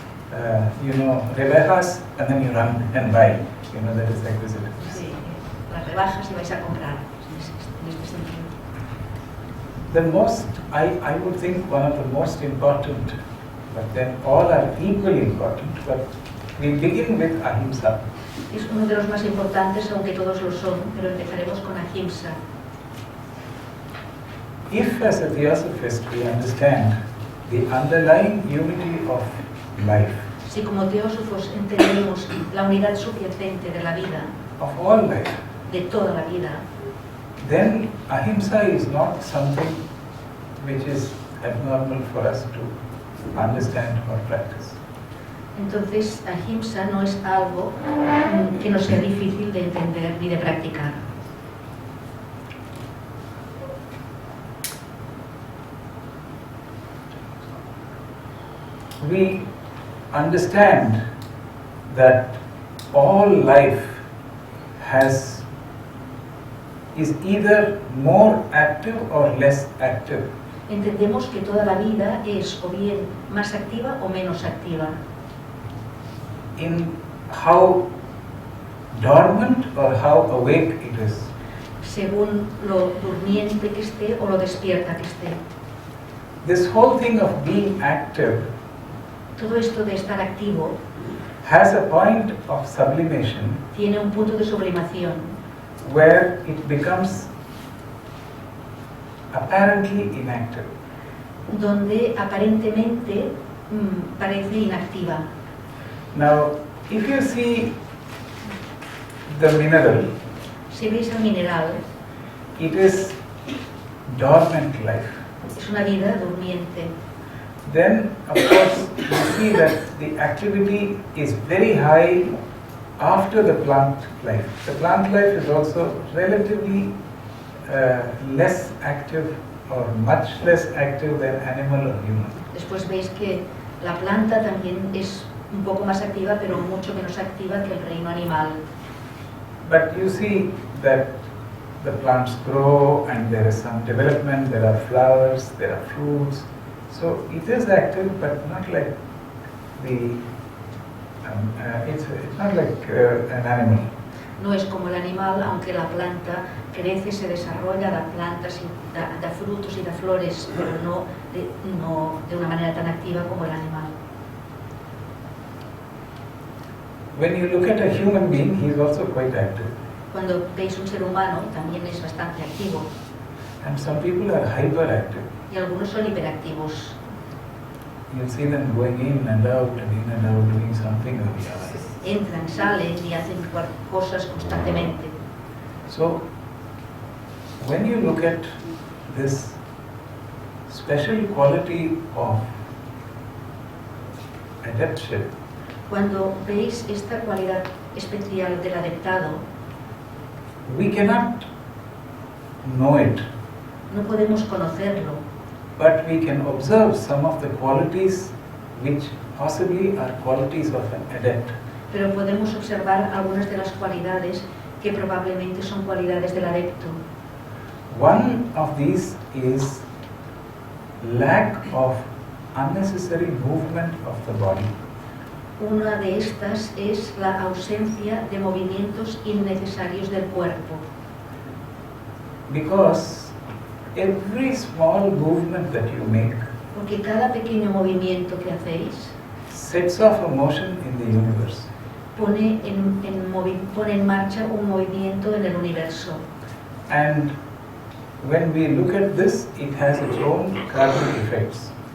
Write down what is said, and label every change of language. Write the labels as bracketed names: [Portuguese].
[English] Rebajas and then you run and buy. That is acquisitive. [Spanish] Sí, las rebajas y vais a comprar, en este sentido. [English] The most, I would think one of the most important, but then all are equally important, but we begin with ahimsa. [Spanish] Es uno de los más importantes, aunque todos lo son, pero empezaremos con ahimsa. [English] If as a theosophist we understand the underlying unity of life, [Spanish] Si como teósofos entendemos la unidad subyacente de la vida, [English] of all life, [Spanish] de toda la vida, [English] then ahimsa is not something which is abnormal for us to understand or practice. [Spanish] entonces ahimsa no es algo que no sea difícil de entender ni de practicar. [English] We understand that all life is either more active or less active. [Spanish] Entendemos que toda la vida es o bien más activa o menos activa, [English] In how dormant or how awake it is. [Spanish] según lo durmiente que esté o lo despierta que esté. [English] This whole thing of being active [Spanish] Todo esto de estar activo [English] has a point of sublimation [Spanish] tiene un punto de sublimación [English] where it becomes apparently inactive. [Spanish] donde aparentemente parece inactiva. [English] Now, if you see the mineral, [Spanish] Si veis el mineral, [English] it is dormant life. [Spanish] es una vida durmiente. [English] Then, of course, you see that the activity is very high after the plant life. The plant life is also relatively less active or much less active than animal or human. [Spanish] Después veis que la planta también es un poco más activa, pero mucho menos activa que el reino animal. [English] But you see that the plants grow and there is some development, there are flowers, there are fruits. So it is active, but not like it's not like an animal. [Spanish] No es como el animal, aunque la planta crece, se desarrolla, da plantas, da frutos y da flores, pero no de una manera tan activa como el animal. [English] When you look at a human being, he is also quite active. [Spanish] Cuando veis un ser humano, también es bastante activo, [English] And some people are hyperactive. [Spanish] y algunos son hiperactivos. [English] You see them going in and out doing something or the other. [Spanish] Entran, salen y hacen cosas constantemente. [English] So, when you look at this special quality of adeptship, [Spanish] Cuando veis esta cualidad especial del adeptado, [English] we cannot know it, [Spanish] no podemos conocerlo, [English] but we can observe some of the qualities which possibly are qualities of an adept. [Spanish] pero podemos observar algunas de las cualidades que probablemente son cualidades del adepto. [English] One of these is lack of unnecessary movement of the body. [Spanish] Una de estas es la ausencia de movimientos innecesarios del cuerpo, [English] Because every small movement that you make [Spanish] porque cada pequeño movimiento que hacéis [English] sets off a motion in the universe. [Spanish] pone en marcha un movimiento en el universo. [English] And when we look at this, it has its own karmic effects.